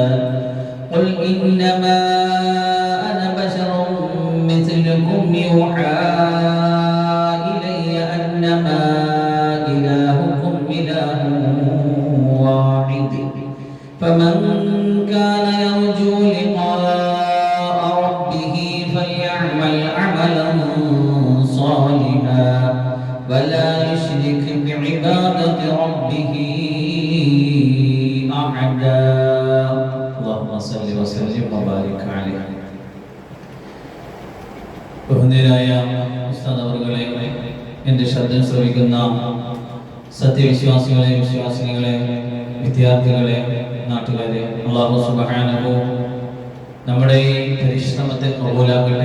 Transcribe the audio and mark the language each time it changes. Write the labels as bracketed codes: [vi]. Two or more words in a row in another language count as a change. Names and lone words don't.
[ar] قل إنما أنا بشر مثلكم يوحى إلي أنما إلهكم إله واحد فمن كان يرجو لقاء ربه فليعمل عملا صالحا ولا يشرك بعبادة ربه أحدا. اللهم صل وسلم وبارك عليه. [ml] ബഹുമാന്യരായ ഉസ്താദ് അവറുകളെ, എൻ്റെ ശബ്ദം ശ്രവിക്കുന്ന സത്യവിശ്വാസികളെ, വിശ്വാസിനികളെ, വിദ്യാർത്ഥികളെ, നാട്ടുകാരെ, അല്ലാഹു സുബ്ഹാനഹു നമ്മുടെ ഈ പരിശ്രമത്തെ കബൂലാക്കട്ടെ.